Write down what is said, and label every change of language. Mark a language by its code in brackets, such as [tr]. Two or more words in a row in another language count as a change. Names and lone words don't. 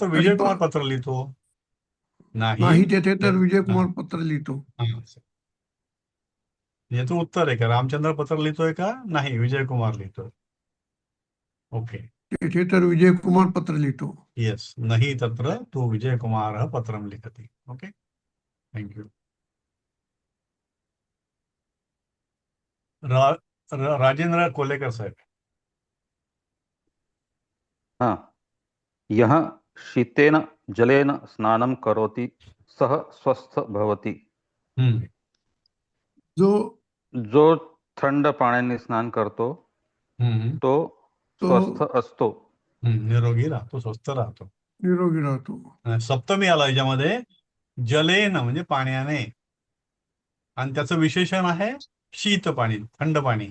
[mr] तरी विजयकुमार पण पत्र लिहितो. नाही तेथे तर हा. विजयकुमार पत्र लिहितो. हा. याचं उत्तर आहे का रामचंद्र पत्र लिहितोय का नाही विजयकुमार लिहितोय. ओके. तेथे तर विजयकुमार पत्र लिहितो. येस. [sa] नाही तत्र तू विजयकुमार पत्रम लिखती. [mr] ओके, थँक्यू. राजेंद्र कोलेकर साहेब. [sa] हाँ, यः शीतेन जलेन स्नानं करोति सः स्वस्थ भवति. [mr] जो थंड पाण्याने स्नान करतो तो स्वस्थ असतो. निरोगी राहतो, स्वस्थ राहतो. निरोगी राहतो. सप्तमी आला याच्यामध्ये. जलेन म्हणजे पाण्याने, आणि त्याचं विशेषण आहे शीत पाणी, थंड पाणी.